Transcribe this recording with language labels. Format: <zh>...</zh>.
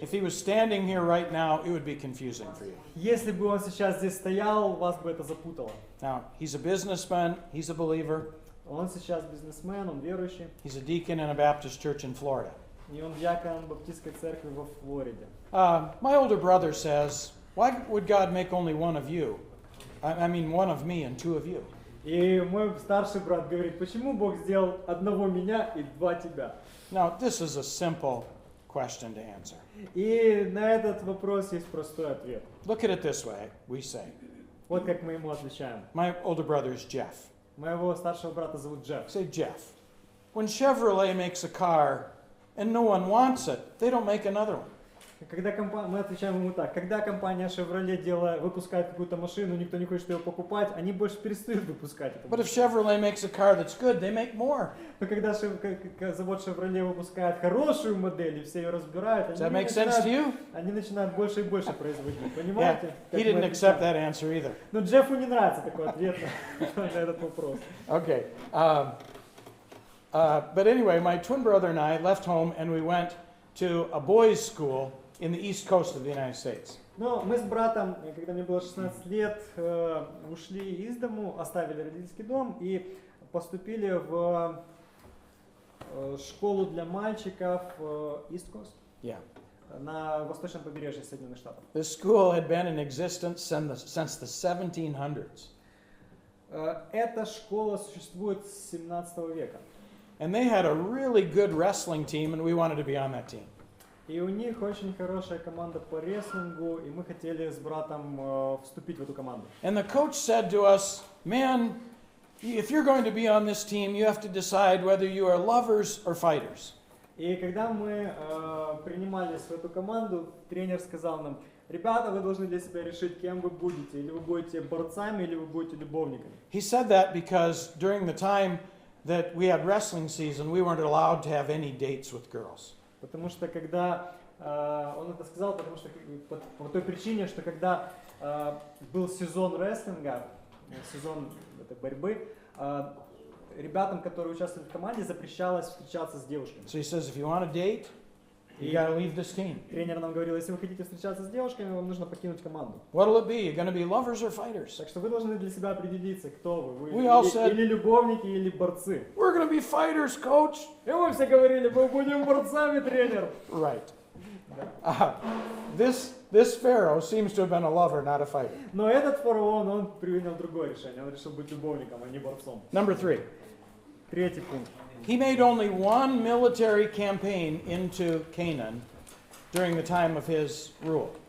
<en>If he was standing here right now, it would be confusing for you.</en> <ru>Если бы он сейчас здесь стоял, вас бы это запутало.</ru> <en>Now, he's a businessman. He's a believer.</en> <ru>Он сейчас бизнесмен, он верующий.</ru> <en>He's a deacon in a Baptist church in Florida.</en> <ru>И он диакон баптистской церкви во Флориде.</ru> <en>My older brother says, why would God make only one of you? I mean, one of me and two of you.</en> <ru>И мой старший брат говорит, почему Бог сделал одного меня и два тебя?</ru> <en>Now, this is a simple question to answer.</en> <ru>И на этот вопрос есть простой ответ.</ru> <en>Look at it this way, we say.</en> <ru>Вот как мы ему отвечаем.</ru> <en>My older brother is Jeff.</en> <ru>Моего старшего брата зовут Джефф.</ru> <en>Say, Jeff, when Chevrolet makes a car and no one wants it, they don't make another one.</en> <ru>Когда мы отвечаем ему так, когда компания Chevrolet выпускает какую-то машину, никто не хочет ее покупать, они больше перестают выпускать эту</ru> <en>But if</en> <ru>машину.</ru> <en>Chevrolet makes a car that's good, they make more.</en> <ru>Но когда завод Chevrolet выпускает хорошую модель и все ее разбирают,</ru> <en>Does that make sense to you?</en> <ru>они начинают больше и больше производить.</ru> <en>Yeah,</en> <ru>Понимаете?</ru> <en>he didn't accept that answer either.</en> <ru>Но Джеффу не нравится такой ответ на этот вопрос.</ru> <en>Okay. But anyway, my twin brother and I left home and we went to a boys' school in the east coast of the United States.</en> <ru>Но мы с братом, когда мне было 16 лет, ушли из дому, оставили родительский дом и поступили в школу для мальчиков East Coast,</ru> <en>Yeah.</en> <ru>на восточном побережье Соединенных Штатов.</ru> <en>This school had been in existence since the 1700s.</en> <ru>Эта школа существует с 17 века.</ru> <en>And they had a really good wrestling team and we wanted to be on that team.</en> <ru>И у них очень хорошая команда по рестлингу, и мы хотели с братом вступить в эту команду.</ru> <en>And the coach said to us, man, if you're going to be on this team, you have to decide whether you are lovers or fighters.</en> <ru>И когда мы принимались в эту команду, тренер сказал нам, ребята, вы должны для себя решить, кем вы будете. Или вы будете борцами, или вы будете любовниками.</ru> <en>He said that because during the time that we had wrestling season, we weren't allowed to have any dates with girls.</en> <ru>Потому что когда он это сказал, потому что по той причине, что когда был сезон рестлинга, сезон этой борьбы, ребятам, которые участвовали в команде, запрещалось встречаться с девушками.</ru> <en>So he says, if you want to date, you got to leave this team.</en> <ru>Тренер нам говорил, если вы хотите встречаться с девушками, вам нужно покинуть команду.</ru> <en>What'll it be? You're going to be lovers or fighters?</en> <ru>Так что вы должны для себя определиться, кто вы. Вы</ru> <en>We all said-</en> <ru>или любовники, или борцы.</ru> <en>We're going to be fighters, coach.</en> <ru>И мы все говорили, мы будем борцами, тренер.</ru> <en>Right. This Pharaoh seems to have been a lover, not a fighter.</en> <ru>Но этот фараон, он принял другое решение. Он решил быть любовником, а не борцом.</ru> <en>Number 3.</en> <ru>Третий пункт.</ru> <en>He made only one military campaign into Canaan during the time of his rule.</en>